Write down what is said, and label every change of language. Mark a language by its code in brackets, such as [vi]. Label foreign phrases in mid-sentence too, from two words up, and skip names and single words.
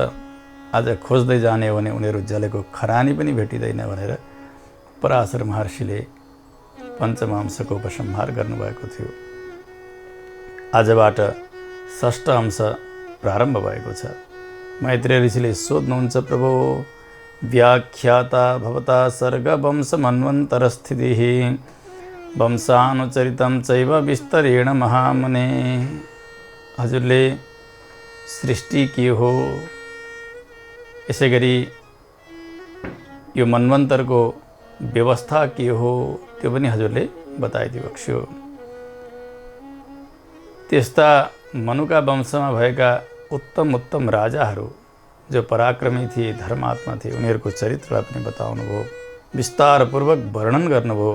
[ne] आज खोज्दै जाने हो भने उनीहरू जलेको खरानी पनि भेटिँदैन भनेर पराशर महर्षिले पञ्चम अंशको उपसंहार गर्नुभएको थियो। आजबाट षष्ठ अंश प्रारम्भ भएको छ। मैत्रेय ऋषिले सोध्नुहुन्छ, [sa] प्रभो व्याख्याता भवता सर्ग वंश मन्वन्तरस्थितिः वंशानुचरितं चैव विस्तरेण महामुने। [ne] हजुरले सृष्टि के हो, यसै गरी यो मन्वन्तरको व्यवस्था के हो त्यो पनि हजुरले बताइदिबक्स्यो। त्यस्ता मनुका वंशमा भएका उत्तम राजाहरू जो पराक्रमी थिए, धर्मात्मा थिए, उनीहरूको चरित्रलाई पनि बताउनुभयो, विस्तारपूर्वक वर्णन गर्नुभयो।